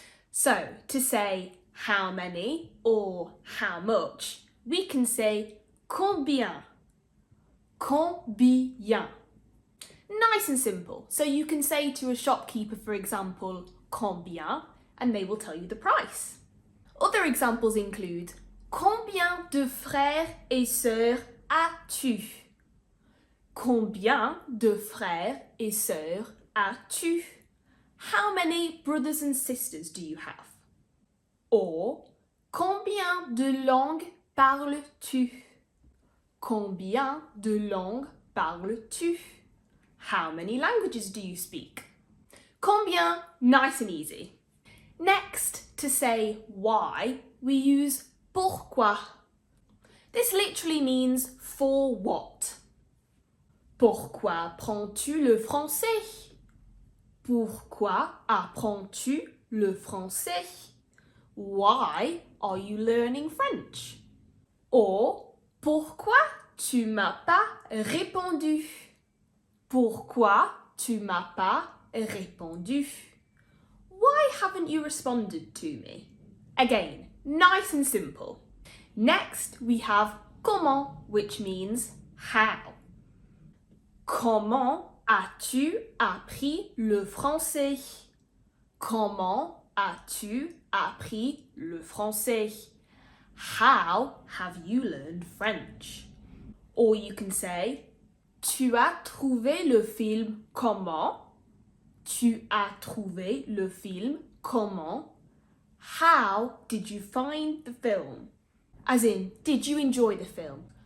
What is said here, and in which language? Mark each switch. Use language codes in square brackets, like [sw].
[en] So, to say how many or how much, we can say combien. Combien. Nice and simple. So you can say to a shopkeeper, for example, combien, and they will tell you the price. Other examples include [fr] combien de frères et sœurs as-tu? Combien de frères et sœurs as-tu? [en] How many brothers and sisters do you have? [fr] Or combien de langues parles-tu? Combien de langues parles-tu? [en] How many languages do you speak? Combien, nice and easy. Next, to say why, we use pourquoi. This literally means for what. [fr] Pourquoi apprends-tu le français? Pourquoi apprends-tu le français? [en] Why are you learning French? [fr] Or, pourquoi tu m'as pas répondu? Pourquoi tu m'as pas répondu? [en] Why haven't you responded to me? Again, nice and simple. Next, we have comment, which means how. [fr] Comment as-tu appris le français? Comment as-tu appris le français? [en] How have you learned French? Or you can say, [fr] tu as trouvé le film comment? Tu as trouvé le film comment? [en] How did you find the film? As in, did you enjoy the film?